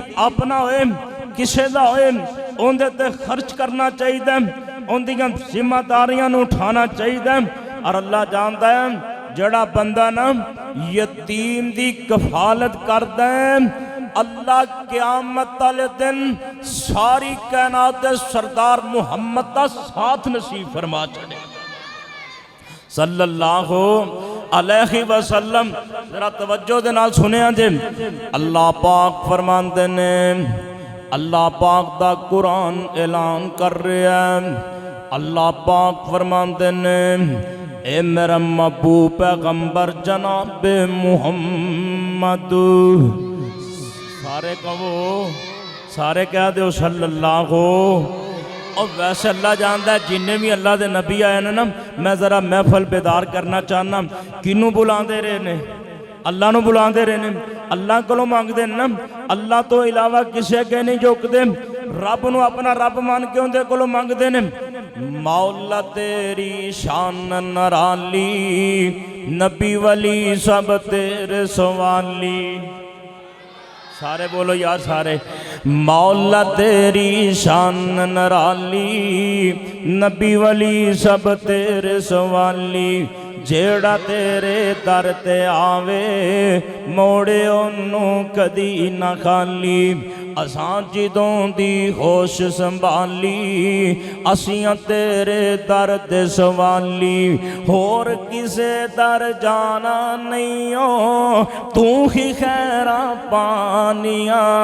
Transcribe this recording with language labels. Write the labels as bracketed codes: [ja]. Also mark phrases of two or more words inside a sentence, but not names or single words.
[pa] اپنا ہوئے کسے دا ہوئے اوہدے تے خرچ کرنا چاہیے اوہدیاں ذمہ داریاں نوں اٹھانا چاہیے اور اللہ جاندا ہے جیہڑا بندہ نا یتیم دی کفالت کردا ہے اللہ قیامت والے دن ساری کائنات دے سردار محمد دا ساتھ نصیب فرما چھڈے [ar] صلى الله عليه وسلم. [pa] ذرا توجہ دے نال سنیا جے اللہ پاک فرماندے نے اللہ پاک دا قرآن اعلان کر رہا ہے اللہ پاک فرماندے نے اے میرا محبوب پیغمبر جناب محمد سارے کہو سارے کہہ دو صلی اللہ. اور ویسے اللہ جانتا ہے جنے بھی اللہ کے نبی آئے نا میں ذرا محفل بیدار کرنا چاہنا کنوں بلاتے رہے نے اللہ نوں بلاتے رہے نے اللہ کو منگتے نا اللہ تو علاوہ کسی اگے نہیں جھکتے رب نوں اپنا رب من کے انکے کو منگتے نے. مولا تیری شان نرالی نبی ولی سب تیرے سوالی سارے بولو یار سارے مولا تیری شان نرالی نبی ولی سب تیرے سوالی جیہڑا تیرے در تے آوے موڑے اونوں کدی نا خالی اساں جدوں دی ہوش سنبھالی اسیاں تیرے در تے سوالی ہور کسے در جانا نہیں ہو تو ہی خیرا پانیا